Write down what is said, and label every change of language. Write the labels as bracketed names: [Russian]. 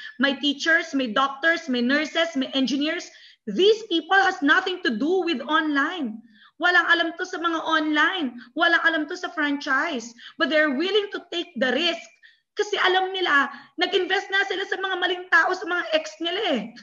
[Filipino] May teachers, may doctors, may nurses, may engineers. [English] These people has nothing to do with online. [Filipino] Walang alam to sa mga online. Walang alam to sa franchise. [English] But they're willing to take the risk. [Filipino] Kasi alam nila, nag-invest na sila sa mga maling tao, sa mga ex nila eh.